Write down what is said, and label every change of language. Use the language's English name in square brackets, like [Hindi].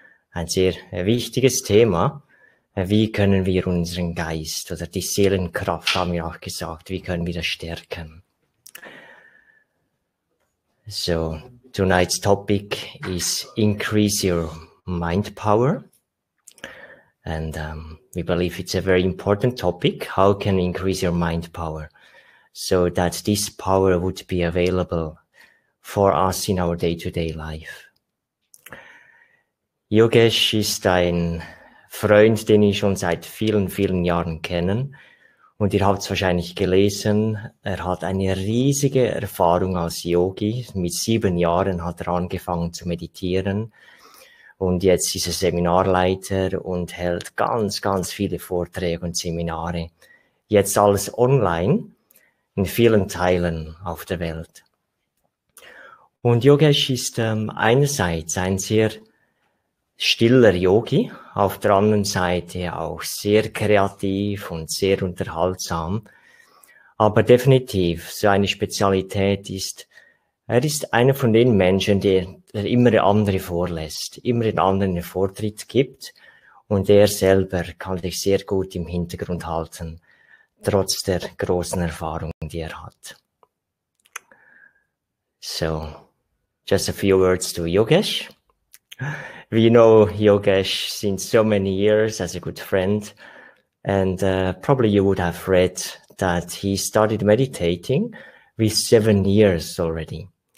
[German] Ein sehr wichtiges Thema. Wie können wir unseren Geist oder die Seelenkraft, haben wir auch gesagt, wie können wir das stärken? [English] So, tonight's topic is increase your mind power. And we believe it's a very important topic. How can you increase your mind power so that this power would be available for us in our day-to-day life? [German] Yogesh ist ein Freund, den ich schon seit vielen, vielen Jahren kenne. Und ihr habt es wahrscheinlich gelesen, er hat eine riesige Erfahrung als Yogi. Mit 7 Jahren hat er angefangen zu meditieren. Und jetzt ist er Seminarleiter und hält ganz, ganz viele Vorträge und Seminare. Jetzt alles online in vielen Teilen auf der Welt. Und Yogesh ist einerseits ein sehr stiller Yogi, auf der anderen Seite auch sehr kreativ und sehr unterhaltsam. Aber definitiv, so eine Spezialität ist, er ist einer von den Menschen, der immer der andere vorlässt, immer den anderen einen Vortritt gibt und er selber kann sich sehr gut im Hintergrund halten, trotz der großen Erfahrung, die er hat. [English] So, just a few words to Yogesh. We know Yogesh since so many years as a good friend, and probably you would have read that he started meditating with 7 years already.